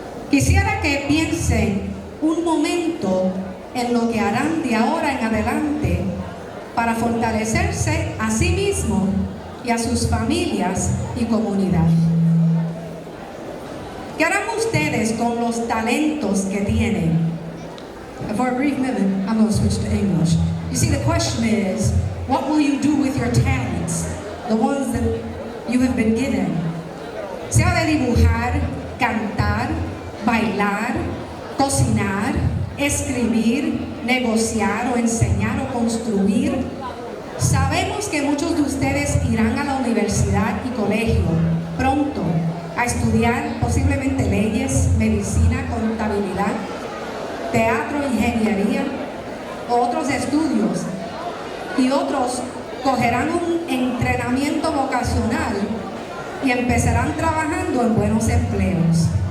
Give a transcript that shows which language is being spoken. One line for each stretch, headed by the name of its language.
Spanish: quisiera que piensen un momento en lo que harán de ahora en adelante para fortalecerse a sí mismos y a sus familias y comunidad. ¿Qué harán ustedes con los talentos que tienen?
English: For a brief minute, I'm going to switch to English. You see, the question is, what will you do with your talents, the ones that you have been given?
Spanish: Sea de dibujar, cantar, bailar, cocinar, escribir, negociar o enseñar o construir. Sabemos que muchos de ustedes irán a la universidad y colegio pronto a estudiar posiblemente leyes, medicina, contabilidad, teatro, ingeniería o otros estudios, y otros cogerán un entrenamiento vocacional y empezarán trabajando en buenos empleos.